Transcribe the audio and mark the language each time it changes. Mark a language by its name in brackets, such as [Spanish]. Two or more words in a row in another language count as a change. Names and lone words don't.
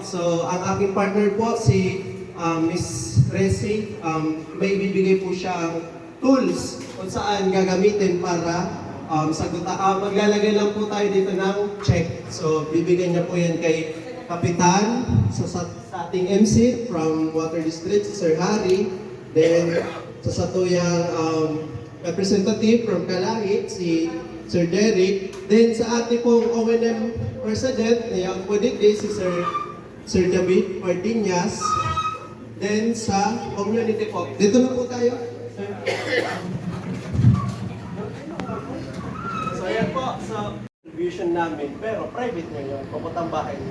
[Filipino] So ang aking partner po, si Miss Resi, may bibigay po siyang tools kung saan gagamitin para maglalagay lang po tayo dito ng check. So, bibigyan niya po yan kay Kapitan sa ating MC from Water District, si Sir Harry. Then, sa satuyang [English] representative from [Filipino] Kalahi, si Sir Derek. Then, sa ating pong ONM President, na yung po dito, si Sir David Martinez. Then, sa community po. Dito na po tayo. Ayan po, sa distribution namin, pero private nyo yun, puputang bahay nyo.